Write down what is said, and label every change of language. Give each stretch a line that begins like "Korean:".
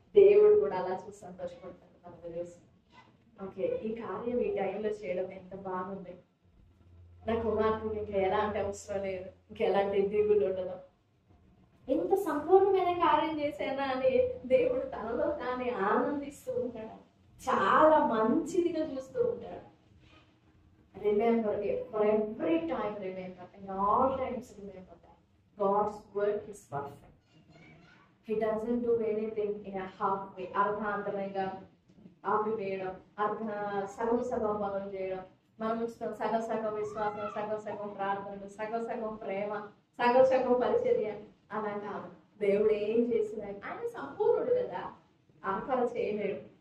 Telugu: దేవుడు కూడా అలా చూసి సంతోషపడతాడు మనకు చూసి. ఓకే, ఈ కార్యం ఈ టైంలో చేయడం ఎంత బాగుంది, నా కుమార్తెకి ఇంకా ఎలాంటి అవసరం లేదు, ఇంకెలాంటి దిగులు ఉండదు, ఇంత సంపూర్ణమైన కార్యం చేశానా అని దేవుడు తనలో తానే ఆనందిస్తూ ఉంటాడు, చాలా మంచిదిగా చూస్తూ ఉంటాడు.
English: Remember, for every time remember, and all times remember that God's work is perfect. He doesn't do anything in a half way.
Telugu: అర్ధాంతరంగా ఆపివేయడం, సగం పనులు చేయడం, మనం సగం విశ్వాసం, సగం ప్రార్థనలు, సగం ప్రేమ, సగం సగం పరిచర్య అలా కాదు. దేవుడు ఏం చేసినా ఆయన సంపూర్ణుడు కదా, ఆఫర్ చేయలేడు.